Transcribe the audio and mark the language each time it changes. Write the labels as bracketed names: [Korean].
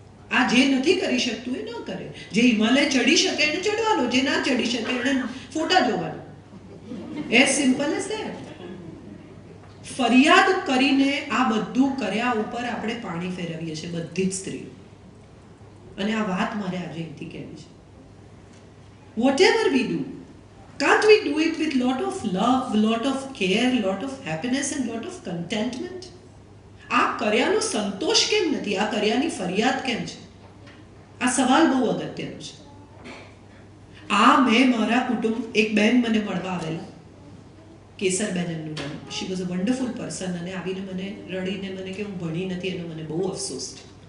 [Gujarati] આ જે નથી કરી શકતું એ ન કરે. જે હિમાલય ચડી શકે એને ચડવાનો, જે ના ચડી શકે એને ફોટા જોવાનો. [English] As simple as that. [Gujarati] ફરિયાદ કરીને આ બધું કર્યા ઉપર આપણે પાણી ફેરવીએ છીએ બધી જ સ્ત્રીઓ. અને આ વાત મારે આજે અહીંથી કહેવી છે. [English] Whatever we do, can't we do it with lot of love, lot of care, lot of happiness and lot of contentment? [Gujarati] આ કર્યાનો સંતોષ કેમ નથી? આ કર્યાની ફરિયાદ કેમ છે? આ સવાલ બહુ અગત્યનો છે. આ મેં મારા કુટુંબ, એક બેન મને મળવા આવેલા, કેસરબેન એમનું નામ. [English] She was a wonderful person. [Gujarati] અને આવીને મને રડીને મને કે હું ભણી નથી એનો મને બહુ અફસોસ છે.